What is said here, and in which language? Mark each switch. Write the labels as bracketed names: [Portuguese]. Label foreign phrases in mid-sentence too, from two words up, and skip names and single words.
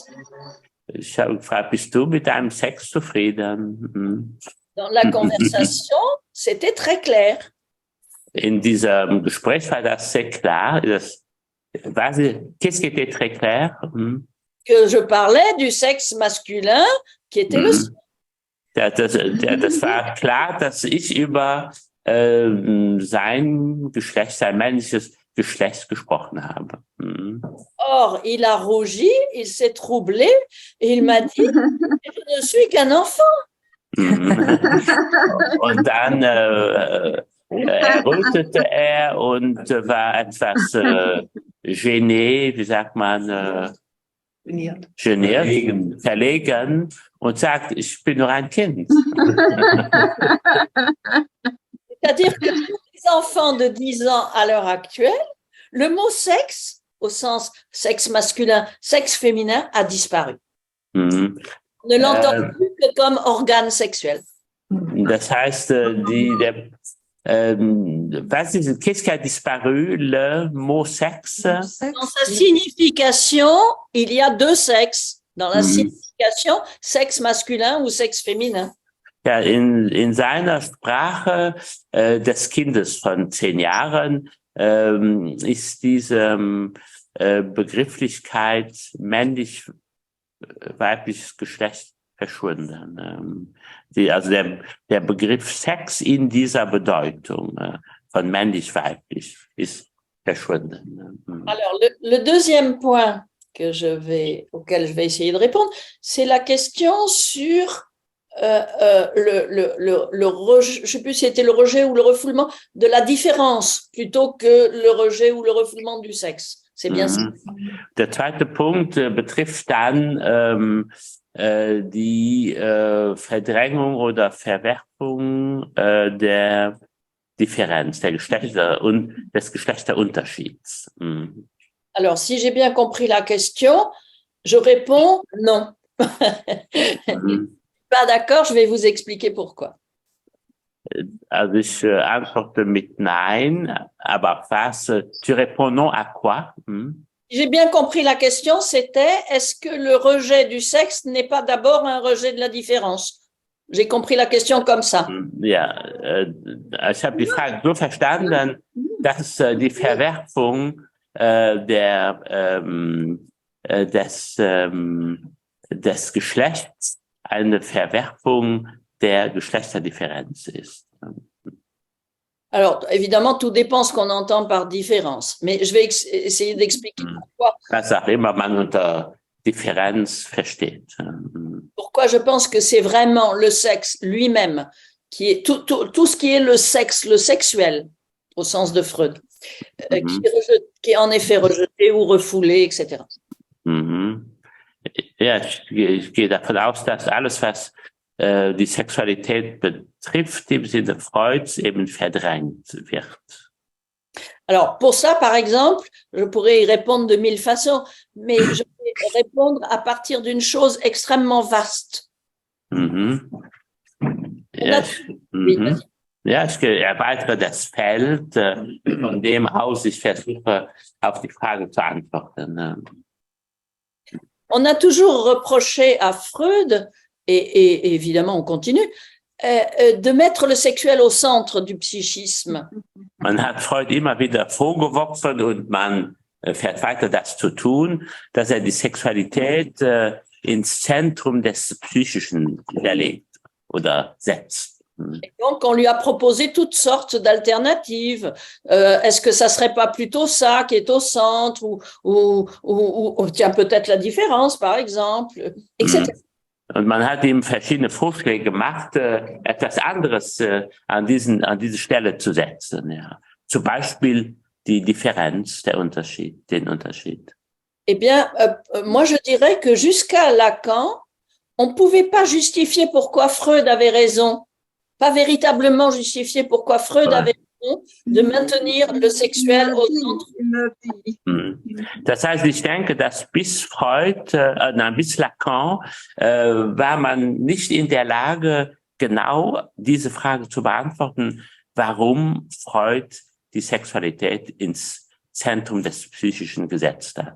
[German] Ich habe gefragt, bist du mit deinem Sex zufrieden? [French] Dans la conversation, c'était très clair. [German] In diesem Gespräch war das sehr klar. [French] Qu'est-ce qui était très clair? Que je parlais du sexe masculin qui était le sien. [German] Das war klar, dass ich über sein Geschlecht, sein männliches Geschlecht gesprochen habe. [French] Or, il a rougi, il s'est troublé et il m'a dit, je ne suis qu'un enfant. [German] Und dann errötete und war etwas gêné, wie sagt man, geniert, verlegen und sagt, ich bin nur ein Kind. [French] C'est-à-dire que pour les enfants de 10 ans à l'heure actuelle, le mot sexe, au sens sexe masculin, sexe féminin, a disparu. On ne l'entend plus que comme organe sexuel. [German] Das heißt, [French] qu'est-ce qui a disparu? Le mot sexe? Dans sa signification, il y a deux sexes. Dans la signification, sexe masculin ou sexe féminin. [German] Ja, in seiner Sprache des Kindes von 10 Jahren ist diese Begrifflichkeit männlich-weibliches Geschlecht verschwunden. Also der Begriff Sex in dieser Bedeutung von männlich-weiblich ist verschwunden. [French] Alors, le deuxième point auquel je vais essayer de répondre, c'est la question sur le rejet, je ne sais plus si c'était le rejet ou le refoulement de la différence plutôt que le rejet ou le refoulement du sexe. C'est bien ça. [German] Der zweite Punkt betrifft dann die Verdrängung oder Verwerfung der Differenz, der Geschlechter und des Geschlechterunterschieds. [French] Alors, si j'ai bien compris la question, je réponds non. Pas d'accord, je vais vous expliquer pourquoi. [German] Also ich antworte mit Nein, aber was? [French] Tu réponds non à quoi? J'ai bien compris la question, c'était est-ce que le rejet du sexe n'est pas d'abord un rejet de la différence? J'ai compris la question comme ça. [German] Ja, ich habe die Frage so verstanden, dass die Verwerfung des Geschlechts eine Verwerfung der Geschlechterdifferenz ist. [French] Alors, évidemment, tout dépend ce qu'on entend par différence, mais je vais essayer d'expliquer pourquoi. [German] Was auch immer man unter Differenz versteht. [French] Pourquoi je pense que c'est vraiment le sexe lui-même qui est tout ce qui est le sexe, le sexuel, au sens de Freud, qui est en effet rejeté ou refoulé, etc. [German] Ja, ich gehe davon aus, dass alles, was die Sexualität betrifft, im Sinne Freuds eben verdrängt wird. [French] Alors, pour ça, par exemple, je pourrais y répondre de 1000 façons, mais je vais répondre à partir d'une chose extrêmement vaste. [German] Ja, ich erweitere das Feld, von dem aus ich versuche, auf die Frage zu antworten. [French] On a toujours reproché à Freud, et évidemment on continue, de mettre le sexuel au centre du psychisme. [German] Man hat Freud immer wieder vorgeworfen und man fährt weiter das zu tun, dass die Sexualität ins Zentrum des Psychischen verlegt oder setzt. [French] Et donc, on lui a proposé toutes sortes d'alternatives. Est-ce que ça serait pas plutôt ça qui est au centre ou tiens, peut-être la différence, par exemple, etc. [German] Und man hat ihm verschiedene Vorschläge gemacht, etwas anderes an diese Stelle zu setzen. Ja. Zum Beispiel die Differenz, den Unterschied. [French] Eh bien, moi, je dirais que jusqu'à Lacan, on ne pouvait pas justifier pourquoi Freud avait raison. pas véritablement justifié pourquoi Freud avait raison de maintenir le sexuel au centre. [German] Das heißt, ich denke, dass bis Freud, bis Lacan, war man nicht in der Lage, genau diese Frage zu beantworten, warum Freud die Sexualität ins Zentrum des Psychischen gesetzt hat.